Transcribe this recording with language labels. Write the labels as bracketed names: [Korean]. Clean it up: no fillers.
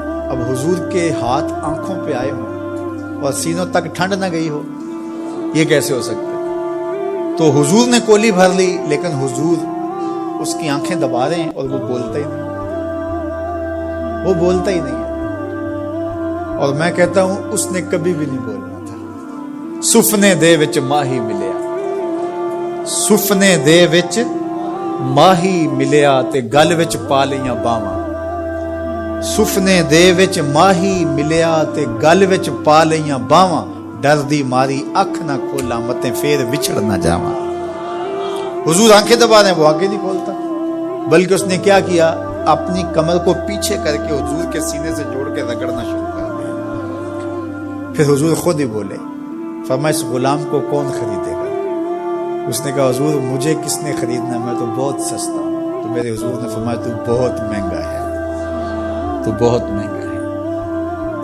[Urdu] اب حضور کے ہاتھ آنکھوں پہ آئے ہوں اور سینوں تک ٹھنڈ نہ گئی ہو، یہ کیسے ہو سکتا ہے؟ تو حضور نے کولی بھر لی، لیکن حضور اس کی آنکھیں دبا رہے ہیں اور وہ بولتا ہی نہیں. وہ بولتا ہی نہیں ہے. اور میں کہتا ہوں اس نے کبھی بھی نہیں بولنا تھا. [Punjabi] سفنے دے وچ ماہی ملیا، سفنے دے وچ ماہی ملیا تے گل وچ پا لیاں باواں. سفنے دے وچ ماہی ملیا تے گل وچ پا لیاں باواں. ڈر دی ماری اکھ نہ کھولا متے پھر وچھڑ نہ جاواں. [Urdu] حضور آنکھیں دبا رہے ہیں، وہ آنکھیں نہیں کھولتا، بلکہ اس نے کیا کیا، اپنی کمر کو پیچھے کر کے حضور کے سینے سے جوڑ کے رگڑنا شروع کر دیا. پھر حضور خود ہی بولے، فرمایا اس غلام کو کون خریدے گا؟ اس نے کہا حضور مجھے کس نے خریدنا، میں تو بہت سستا ہوں. تو میرے حضور نے فرمایا تو بہت مہنگا ہے، تو بہت مہنگا ہے.